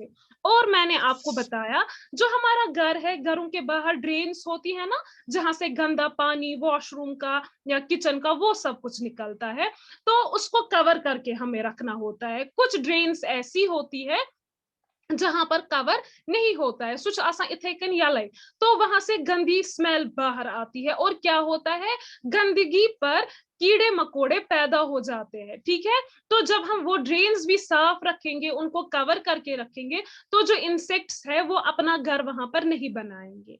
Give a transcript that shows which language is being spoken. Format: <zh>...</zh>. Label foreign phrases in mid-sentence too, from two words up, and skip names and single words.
<hi>और मैंने आपको बताया, जो हमारा घर है, घरों के बाहर ड्रेन्स होती है ना, जहां से गंदा पानी वॉशरूम का या किचन का वो सब कुछ निकलता है, तो उसको कवर करके हमें रखना होता है। कुछ ड्रेन्स ऐसी होती है जहां पर कवर नहीं होता है,</hi> <ks>سُچ آسہٕ اِتھے کن یلہٕ,</ks> <hi>तो वहां से गंदी स्मेल बाहर आती है, और क्या होता है, गंदगी पर कीड़े मकोड़े पैदा हो जाते हैं। ठीक है, तो जब हम वो ड्रेन्स भी साफ रखेंगे, उनको कवर करके रखेंगे, तो जो इंसेक्ट्स है वो अपना घर वहां पर नहीं बनाएंगे।</hi>